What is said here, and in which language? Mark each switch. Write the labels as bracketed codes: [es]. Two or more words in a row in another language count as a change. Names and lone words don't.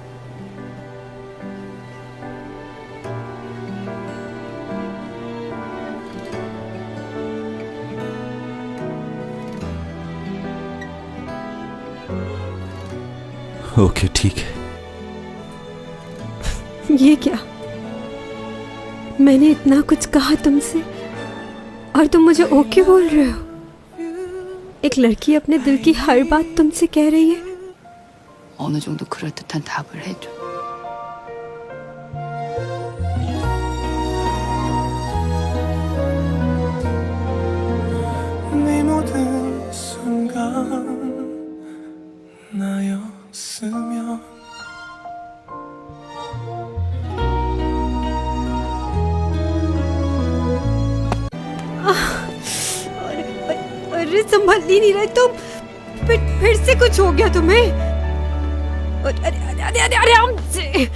[hi] ओके ठीक है। ये क्या? मैंने इतना कुछ कहा तुमसे और तुम मुझे ओके बोल रहे हो? एक लड़की अपने दिल की हर बात तुमसे कह रही है। [ko] 어느 정도 그럴듯한 답을 해줘. 네 모든 순간 나였으면 [hi] अरे संभल ही नहीं रहे तुम। फिर से कुछ हो गया तुम्हें? अरे अरे अरे अरे अरे हमसे।